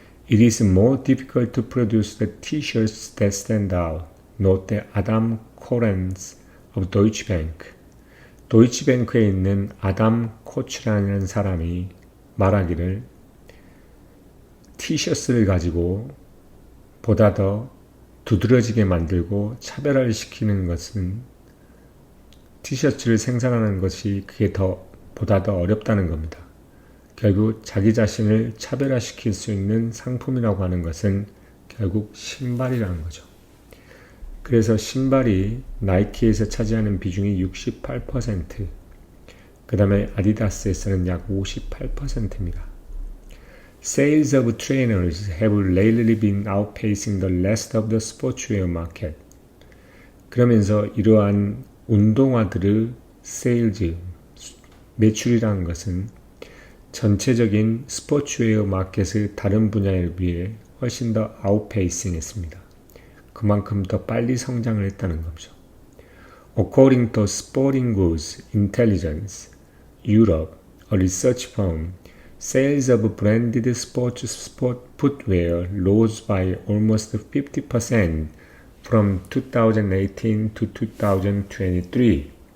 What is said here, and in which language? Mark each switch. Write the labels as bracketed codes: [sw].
[en] It is more difficult to produce the t-shirts that stand out. Note Adam Korens of Deutsche Bank. [ko] 도이치뱅크에 있는 아담 코츠라는 사람이 말하기를 티셔츠를 가지고 보다 더 두드러지게 만들고 차별화를 시키는 것은 티셔츠를 생산하는 것이 보다 더 어렵다는 겁니다. 결국 자기 자신을 차별화시킬 수 있는 상품이라고 하는 것은 결국 신발이라는 거죠. 그래서 신발이 나이키에서 차지하는 비중이 68%, 그 다음에 아디다스에서는 약 58%입니다. [en] Sales of trainers have lately been outpacing the rest of the sportswear market. [ko] 그러면서 이러한 운동화들의 세일즈, 매출이라는 것은 전체적인 스포츠웨어 마켓의 다른 분야에 비해 훨씬 더 아웃페이싱 했습니다. 그만큼 더 빨리 성장을 했다는 거죠. [en] According to Sporting Goods Intelligence Europe, a research firm, sales of branded sport footwear rose by almost 50% from 2018 to 2023.